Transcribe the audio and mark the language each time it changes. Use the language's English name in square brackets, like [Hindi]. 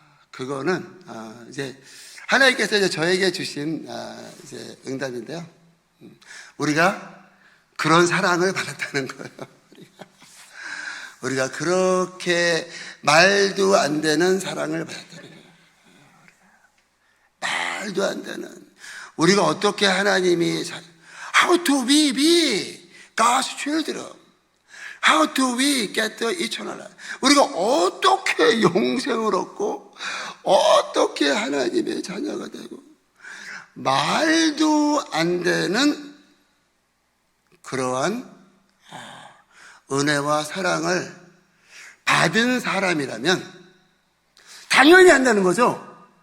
[Korean] 그거는, 이제, 하나님께서 이제 저에게 주신, 이제 응답인데요. 우리가 그런 사랑을 받았다는 거예요. 우리가 그렇게 말도 안 되는 사랑을 받았다는 거예요. 말도 안 되는. 우리가 어떻게 하나님이, [English] how do we be God's children? How do we get the eternal life? [Korean] 우리가 어떻게 영생을 얻고, 어떻게 하나님의 자녀가 되고, 말도 안 되는 그러한 은혜와 사랑을 받은 사람이라면 당연히 한다는 거죠.